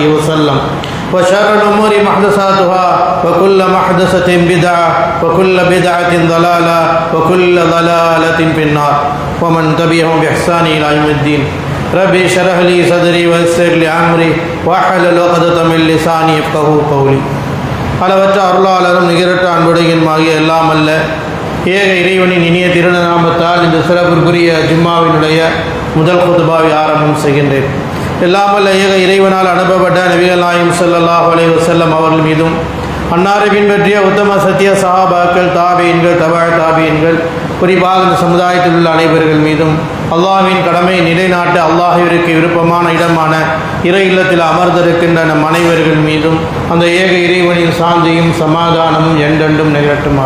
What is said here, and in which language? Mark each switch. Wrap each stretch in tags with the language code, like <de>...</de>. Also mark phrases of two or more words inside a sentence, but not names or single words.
<ar>وسلم وشر الأمور محدثاتها وكل محدثة بدعة وكل بدعة ضلالة وكل ضلالة في النار ومن تبعهم بإحسان إلى يوم الدين ربي اشرح لي صدري ويسر لي أمري واحلل عقدة من لساني يفقهوا قولي</ar> <ta>அளவற்ற அருளாளரும் நிகரற்ற அன்புடையனுமாகிய எல்லாம் அல்ல ஏக இறைவனின் இனிய திருநாமத்தால் இந்த சிறப்பிற்குரிய ஜும்மாவினுடைய முதல் குதுபாவை ஆரம்பம் செய்கின்றேன். எல்லாமல்ல ஏக இறைவனால் அனுப்பப்பட்ட நபிகள் நாயகம்</ta> <ar>صلى الله عليه وسلم</ar> <ta>அவர்கள் மீதும் அன்னாரை பின்பற்றிய உத்தம சத்திய சஹாபாக்கள் தாபீன்கள் தாபீன்கள் குறிப்பாக இந்த சமுதாயத்தில் உள்ள அனைவர்கள் மீதும் அல்லாஹ்வின் கடமை நிலைநாட்டு அல்லாஹ்விற்கு விருப்பமான இடமான இறை இல்லத்தில் அமர்ந்திருக்கின்ற நம் அனைவர்கள் மீதும் அந்த ஏக இறைவனின் சாந்தியும் சமாதானமும் என்றென்றும் நிகழட்டுமாக.</ta>